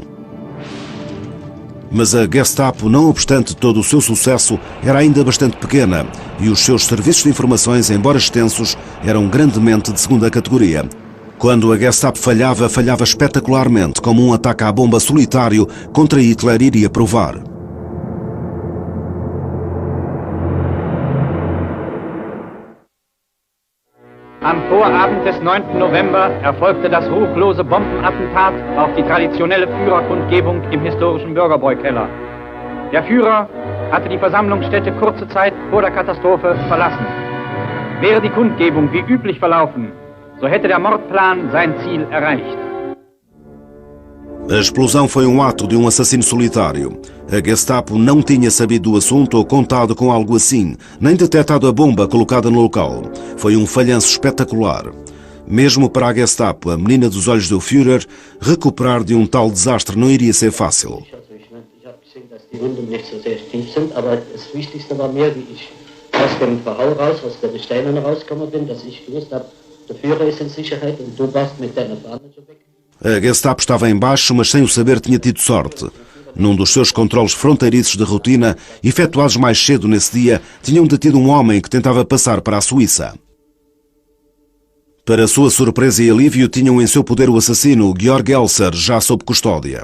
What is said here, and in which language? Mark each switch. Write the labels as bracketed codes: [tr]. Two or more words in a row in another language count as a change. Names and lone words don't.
[pt] Mas a Gestapo, não obstante todo o seu sucesso, era ainda bastante pequena e os seus serviços de informações, embora extensos, eram grandemente de segunda categoria. Quando a Gestapo falhava, falhava espetacularmente, como um ataque à bomba solitário contra Hitler iria provar. [de] Am Vorabend des 9. November erfolgte das ruchlose Bombenattentat auf die traditionelle Führerkundgebung im historischen Bürgerbräukeller. Der Führer hatte die Versammlungsstätte kurze Zeit vor der Katastrophe verlassen. Wäre die Kundgebung wie üblich verlaufen, so hätte der Mordplan sein Ziel erreicht. [pt] A explosão foi um ato de um assassino solitário. A Gestapo não tinha sabido do assunto ou contado com algo assim, nem detectado a bomba colocada no local. Foi um falhanço espetacular. Mesmo para a Gestapo, a menina dos olhos do Führer, recuperar de um tal desastre não iria ser fácil. [de] Die Wunden nicht so sehr tief sind, aber das Wichtigste war mir, wie ich aus dem Verhau raus, aus der Steinen rausgekommen bin, dass ich gewusst habe, der Führer ist in Sicherheit und du warst mit deiner Fahne so weg. [pt] A Gestapo estava em baixo, mas sem o saber tinha tido sorte. Num dos seus controles fronteiriços de rotina, efetuados mais cedo nesse dia, tinham detido um homem que tentava passar para a Suíça. Para sua surpresa e alívio, tinham em seu poder o assassino Georg Elser, já sob custódia.